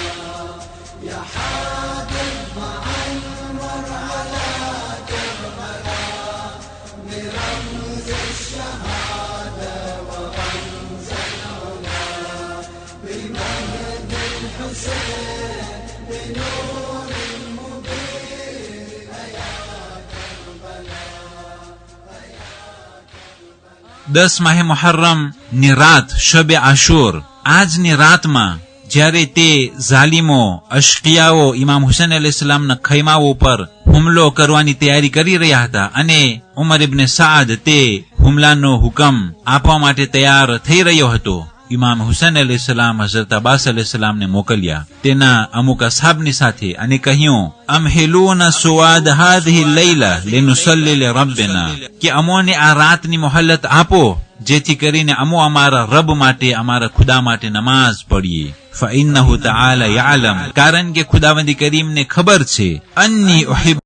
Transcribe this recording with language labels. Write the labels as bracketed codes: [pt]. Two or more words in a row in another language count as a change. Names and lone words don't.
[ar] يا حامل معمر على كربلاء برمز الشهادة ورمز العلا. بمهد الحسين بنور المبين يا كربلاء. [gu] 10 માહે મુહર્રમ ની રાત શબે આશુર, આજની રાતમાં જ્યારે તે ઝાલિમો અશકિયાઓ ઇમામ હુસૈન અલૈહિસ્સલામના ખૈમાઓ ઉપર હુમલો કરવાની તૈયારી કરી રહ્યા હતા અને ઉમર ઇબ્ન સાદ તે હુમલાનો હુકમ આપવા માટે તૈયાર થઈ રહ્યો હતો, ઇમામ હુસૈન અલૈહિસ્સલામ હઝરત અબ્બાસ અલૈહિસ્સલામને મોકલ્યા તેના અમુક અસહાબની સાથે અને કહ્યું, [ar] أمهلونا سواد هذه الليلة لنصلي لربنا, [gu] કે અમોને આ રાતની મોહલત આપો જેથી કરીને અમો અમારા રબ માટે, અમારા ખુદા માટે નમાઝ પડીએ. [ar] فإنه تعالى يعلم [gu] કારણ કે ખુદાવંદ કરીમને ખબર છે, [ar] أني أحب